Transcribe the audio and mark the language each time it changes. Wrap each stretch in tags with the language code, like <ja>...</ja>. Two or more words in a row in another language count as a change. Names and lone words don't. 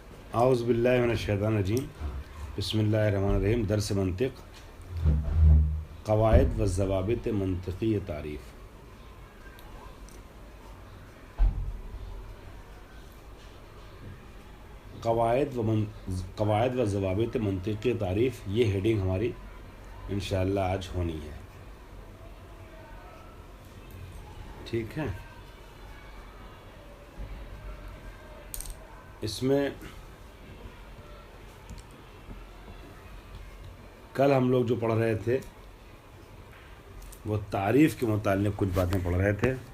<ar>اعوذ باللہ من الشیطان الرجیم بسم اللہ الرحمن الرحیم</ar> <ur>درس منطق قواعد و ضوابط منطقی تعریف قواعد و ضوابط منطقی تعریف یہ ہیڈنگ ہماری انشاءاللہ آج ہونی ہے. ٹھیک ہے. اس میں کل ہم لوگ جو پڑھ رہے تھے وہ تعریف کے متعلق کچھ باتیں پڑھ رہے تھے.</ur>